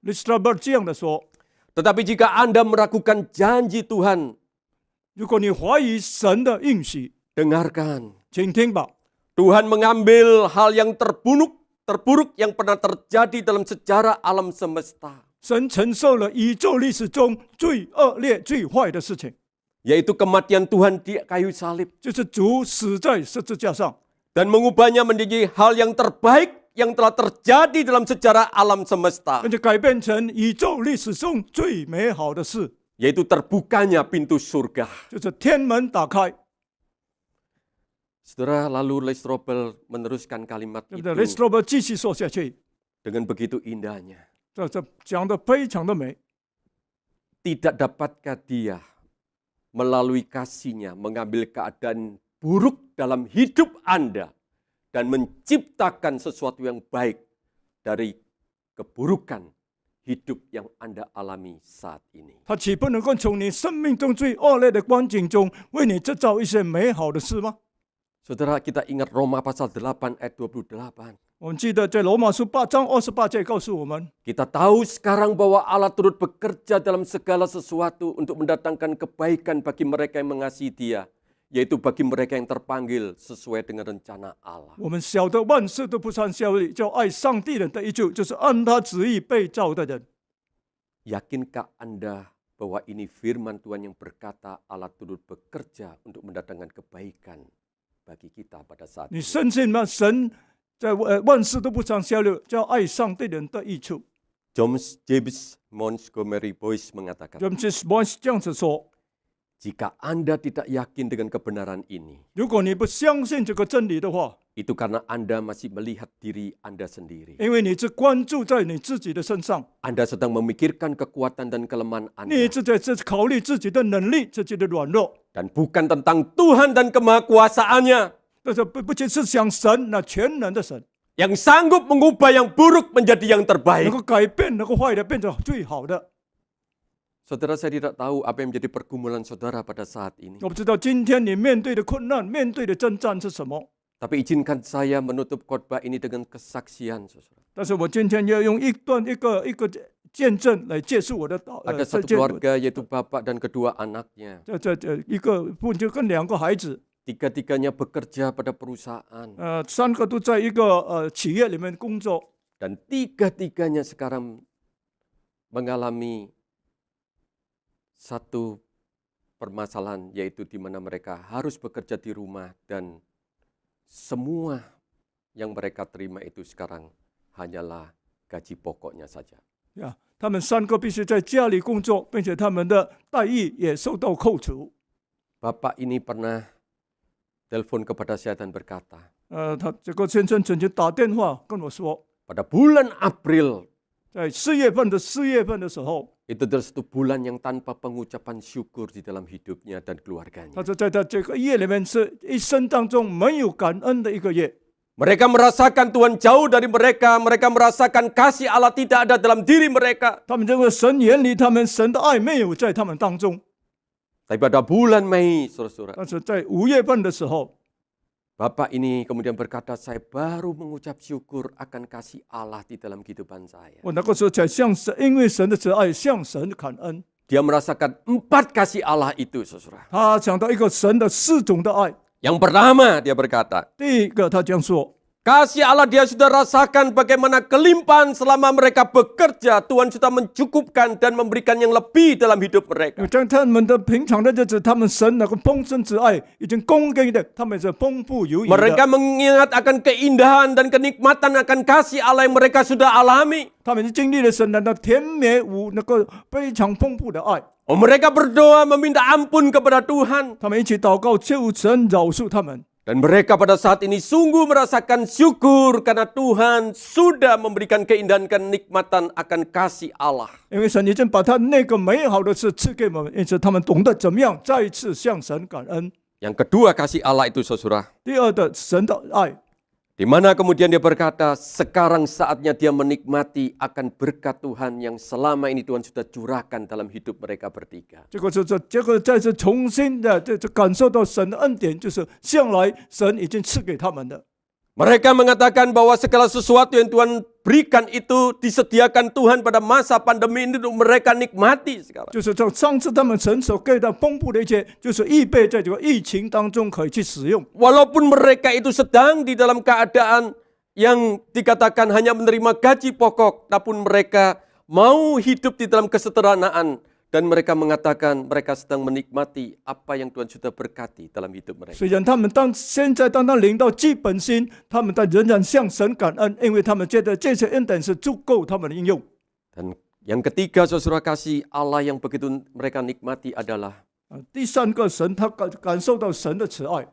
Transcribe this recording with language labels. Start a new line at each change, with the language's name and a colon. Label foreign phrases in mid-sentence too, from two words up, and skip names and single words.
Chinese: l i s t r a b e r 这样的说：
Indonesian: Tetapi jika Anda meragukan janji Tuhan,
Chinese: 如果你怀疑神的应许，
Indonesian: dengarkan.
Chinese: 请听吧。
Indonesian: Tuhan mengambil hal yang terburuk yang pernah terjadi dalam sejarah alam semesta,
Chinese: 神承受了宇宙历史中最恶劣、最坏的事情，
Indonesian: yaitu kematian Tuhan di kayu salib,
Chinese: 就是主死在十字架上，
Indonesian: dan mengubahnya menjadi hal yang terbaik yang telah terjadi dalam sejarah alam semesta,
Chinese: 并且改变成宇宙历史中最美好的事，
Indonesian: yaitu terbukanya pintu surga.
Chinese: 就是天门打开。
Indonesian: Saudara, lalu Lee Strobel meneruskan kalimat
Chinese: 对不
Indonesian: itu
Chinese: 对 l i s t r a b e r 继续说下去，
Indonesian: dengan begitu indahnya.
Chinese: 这讲的非常的美。
Indonesian: Tidak dapatkah dia melalui kasihnya mengambil keadaan buruk dalam hidup Anda dan menciptakan sesuatu yang baik dari keburukan hidup yang Anda alami saat ini?
Chinese: 他岂不能够从你生命中最恶劣的光景中，为你制造一些美好的事吗？
Indonesian: Saudara, kita ingat Roma pasal 8 ayat 28.
Chinese: 我们记得在罗马书8章28节告诉我们，
Indonesian: Kita tahu sekarang bahwa Allah turut bekerja dalam segala sesuatu untuk mendatangkan kebaikan bagi mereka yang mengasihi Dia, yaitu bagi mereka yang terpanggil sesuai dengan rencana Allah.
Chinese: 我们晓得万事都不算效力，叫爱上帝人的一救，就是按他旨意被造的人。
Indonesian: Yakinkah Anda bahwa ini firman Tuhan yang berkata Allah turut bekerja untuk mendatangkan kebaikan bagi kita pada saat
Chinese: 你
Indonesian: ini?
Chinese: 深信吗？神在万事都不算效力，叫爱上帝人的益处。
Indonesian: James Montgomery Boyce mengatakan,
Chinese: James Boyce 这样子说：
Indonesian: jika Anda tidak yakin dengan kebenaran ini,
Chinese: 如果你不相信这个真理的话，
Indonesian: itu karena Anda masih melihat diri Anda sendiri.
Chinese: 因为你只关注在你自己的身上，
Indonesian: Anda sedang memikirkan kekuatan dan kelemahan
Chinese: 你
Indonesian: Anda,
Chinese: 只在考虑自己的能力、自己的软弱，
Indonesian: dan bukan tentang Tuhan dan kemahakuasaannya
Chinese: 但是不仅是想神那全能的神，
Indonesian: yang sanggup mengubah yang buruk menjadi yang
Chinese: 能
Indonesian: terbaik.
Chinese: 够改变那个坏的变成最好的。
Indonesian: Saudara, saya tidak tahu apa yang menjadi pergumulan saudara pada saat ini.
Chinese: 我不知道今天你面对的困难、面对的征战是什么，
Indonesian: Tapi izinkan saya menutup khotbah ini dengan kesaksian, saudara.
Chinese: 但是我今天要用一个见证来结束我的
Indonesian: Ada satu keluarga yaitu bapak dan kedua anaknya.
Chinese: 这一个父亲跟两个孩子，
Indonesian: Tiga-tiganya bekerja pada perusahaan.
Chinese: 三个都在一个企业里面工作，
Indonesian: Dan tiga-tiganya sekarang mengalami satu permasalahan, yaitu di mana mereka harus bekerja di rumah dan semua yang mereka terima itu sekarang hanyalah gaji pokoknya saja.
Chinese: 他们三个必须在家里工作，并且他们的待遇也受到扣除。
Indonesian: Bapak ini pernah telepon kepada saya dan berkata,
Chinese: 他这个先生曾经打电话跟我说，
Indonesian: pada bulan April
Chinese: 在4月份的时候，
Indonesian: Itu adalah satu bulan yang tanpa pengucapan syukur di dalam hidupnya dan keluarganya.
Chinese: 他说在他这个月里面是一生当中没有感恩的一个月。
Indonesian: Mereka merasakan Tuhan jauh dari mereka, mereka merasakan kasih Allah tidak ada dalam diri mereka.
Chinese: 他们这个神远离他们，神的爱没有在他们当中。
Indonesian: Tapi pada bulan Mei, saudara-saudara,
Chinese: 但是在5月份的时候，
Indonesian: Bapak ini kemudian berkata, saya baru mengucap syukur akan kasih Allah di dalam kehidupan saya.
Chinese: 我那个时候才向神，因为神的慈爱向神感恩。
Indonesian: Dia merasakan 4 kasih Allah itu, saudara.
Chinese: 他讲到一个神的4种的爱。
Indonesian: Yang pertama dia berkata,
Chinese: 第一个，他这样说：
Indonesian: kasih Allah dia sudah rasakan bagaimana kelimpahan selama mereka bekerja. Tuhan sudah mencukupkan dan memberikan yang lebih dalam hidup
Chinese: 因
Indonesian: mereka.
Chinese: 为在他们的平常的日子，他们神那个丰盛之爱已经供给的，他们是丰富有余的。
Indonesian: Mereka mengingat akan keindahan dan kenikmatan akan kasih Allah yang mereka sudah alami.
Chinese: 他们是经历了神的那甜美无那个非常丰富的爱。
Indonesian: Mereka berdoa meminta ampun kepada Tuhan.
Chinese: 他们一起祷告，求神饶恕他们。
Indonesian: Dan mereka pada saat ini sungguh merasakan syukur karena Tuhan sudah memberikan keindahan kenikmatan akan kasih Allah.
Chinese: 因为神已经把他那个美好的事赐给我们，因此他们懂得怎么样再一次向神感恩。
Indonesian: Yang kedua kasih Allah itu saudara.
Chinese: 第二的神的爱，
Indonesian: Di mana kemudian dia berkata, sekarang saatnya dia menikmati akan berkat Tuhan yang selama ini Tuhan sudah curahkan dalam hidup mereka bertiga.
Chinese: 这个再次重新的这感受到神的恩典，就是向来神已经赐给他们的。
Indonesian: Mereka mengatakan bahwa segala sesuatu yang Tuhan berikan itu disediakan Tuhan pada masa pandemi ini untuk mereka nikmati sekarang.
Chinese: 就是这上次他们神所给的丰富的一切，就是预备在这个疫情当中可以去使用。
Indonesian: Walaupun mereka itu sedang di dalam keadaan yang dikatakan hanya menerima gaji pokok, namun mereka mau hidup di dalam kesederhanaan. Dan mereka mengatakan mereka sedang menikmati apa yang Tuhan sudah berkati dalam hidup mereka.
Chinese: 虽然他们现在当他领到基本薪，他们但仍然向神感恩，因为他们觉得这些恩典是足够他们的应用。
Indonesian: Dan yang ketiga, saudara kasih Allah yang begitu mereka nikmati adalah
Chinese: 第三个神，他感受到神的慈爱。